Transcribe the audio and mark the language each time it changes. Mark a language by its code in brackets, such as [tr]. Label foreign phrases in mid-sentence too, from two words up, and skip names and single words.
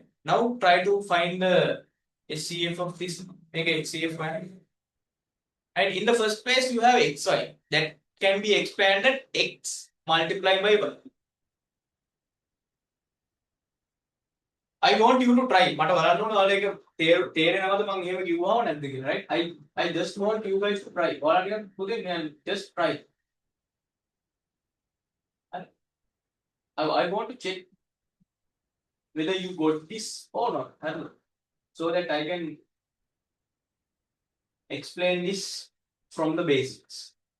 [en] Now try to find the HCF of this. Make a HCF value. And in the first place, you have xy that can be expanded x multiplied by y. I want you to try. [si] මට බලන්න ඕන ඔයාලා එක තේරෙනවද මම එහෙම කිව්වම නැද්ද කියලා, right? [en] I just want you guys to try. [si] ඔයාලා ටිකක් පුතේ [en] just try. I want to check whether you got this or not, so that I can explain this from the basics.